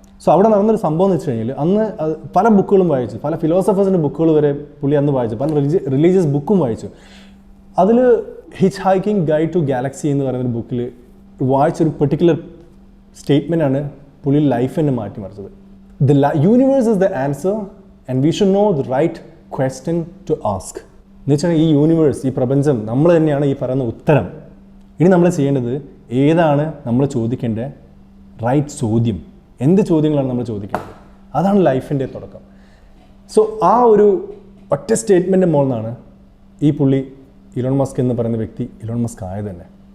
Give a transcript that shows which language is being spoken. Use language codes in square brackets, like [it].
[ml] So അവിടെ നടന്നൊരു സംഭവം എന്ന് വെച്ച് കഴിഞ്ഞാൽ അന്ന് പല ബുക്കുകളും വായിച്ചു, പല ഫിലോസഫേഴ്സിൻ്റെ ബുക്കുകൾ വരെ പുള്ളി അന്ന് വായിച്ചു, പല റിലീജിയസ് ബുക്കും വായിച്ചു. അതിൽ hitch hiking guide to Galaxy എന്ന് പറയുന്നൊരു ബുക്കിൽ വായിച്ചൊരു പെർട്ടിക്കുലർ സ്റ്റേറ്റ്മെൻ്റ് ആണ് പുള്ളി ലൈഫ് തന്നെ മാറ്റിമറിച്ചത്. [en] The universe is the answer and we should know the right question to ask. [ml] എന്ന് വെച്ചാൽ ഈ യൂണിവേഴ്സ്, ഈ പ്രപഞ്ചം നമ്മൾ തന്നെയാണ് ഈ പറയുന്ന ഉത്തരം. ഇനി നമ്മൾ ചെയ്യേണ്ടത് ഏതാണ് നമ്മൾ ചോദിക്കേണ്ട റൈറ്റ് ചോദ്യം, എന്ത് ചോദ്യങ്ങളാണ് നമ്മൾ ചോദിക്കേണ്ടത്, അതാണ് ലൈഫിൻ്റെ തുടക്കം. സോ ആ ഒരു ഒറ്റ സ്റ്റേറ്റ്മെൻറ്റ് മുകളിലാണ് ഈ പുള്ളി ഇലോൺ മസ്ക് എന്ന് പറയുന്ന വ്യക്തി ഇലോൺ മസ്ക് ആയത് തന്നെ.